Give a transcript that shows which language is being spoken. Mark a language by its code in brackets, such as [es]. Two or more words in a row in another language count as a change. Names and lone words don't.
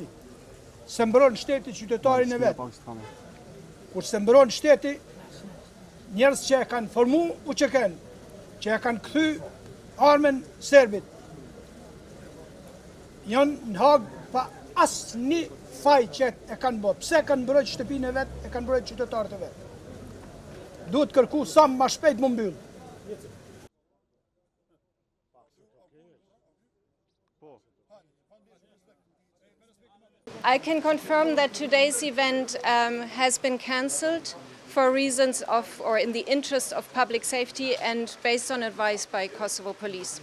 [sq] Se mbron shteti qytetarin e vetë. Kur se mbron shteti, njerës që e kanë formu u që e kanë këthy armen serbit. Janë në Hagë pa asë një faj që e kanë bërë. Pse kanë mbrojt shtëpinë e vetë, e kanë mbrojt qytetarët e vetë. Duhet kërku sa më shpejt më mbyllë. [en] I can confirm that today's event has been cancelled for reasons of, or in the interest of public safety and based on advice by Kosovo police.